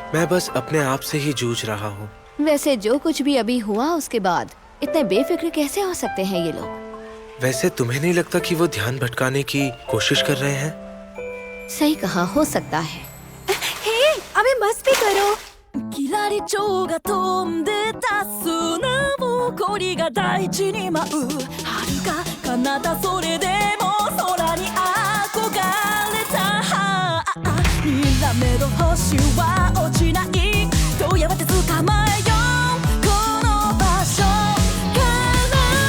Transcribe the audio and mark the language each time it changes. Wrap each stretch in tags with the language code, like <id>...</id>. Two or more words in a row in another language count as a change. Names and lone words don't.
<hi>मैं बस अपने आप से ही जूझ रहा हूँ। वैसे जो कुछ भी अभी हुआ उसके बाद इतने बेफिक्र कैसे हो सकते हैं ये लोग? वैसे तुम्हें नहीं लगता कि वो ध्यान भटकाने की कोशिश कर रहे हैं? सही कहा, हो सकता है। हे, अबे बस भी करो।</hi> <ja>キラリ蝶が飛んでた砂ぼこりが大地に舞う遥か彼方それでも空に憧れたにらめる星は落ちないとやがて捕まえようこの場所から</ja>